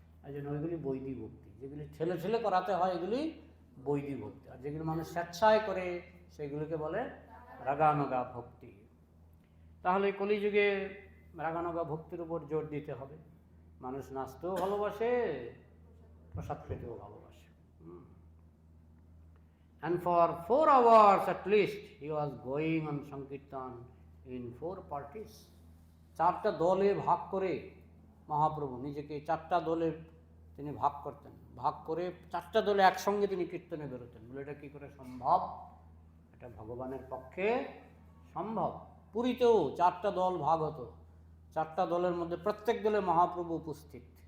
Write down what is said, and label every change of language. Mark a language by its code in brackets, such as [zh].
[bn] এই জন্য ওইগুলি বৈদিক ভক্তি। যেগুলি ঠেলে ঠেলে করাতে হয় এগুলি বৈদিক ভক্তি, আর যেগুলি মানুষ স্বেচ্ছায় করে সেগুলিকে বলে রাগানুগা ভক্তি। তাহলে কলিযুগে রাগানুগা ভক্তির উপর জোর দিতে হবে। মানুষ নাচতেও ভালোবাসে, প্রসাদ পেতেও ভালোবাসে। [en] And for 4 hours at least he was going on Sankirtan in 4 parties. [bn] 4টা দলে ভাগ করে মহাপ্রভু নিজেকে 4টা দলে তিনি ভাগ করতেন, ভাগ করে 4টা দলে একসঙ্গে তিনি কীর্তনে বেরোতেন। বলে এটা কী করে সম্ভব? এটা ভগবানের পক্ষে সম্ভব। পুরীতেও 4টা দল ভাগ হতো, 4টা দলের মধ্যে প্রত্যেক দলে মহাপ্রভু উপস্থিত।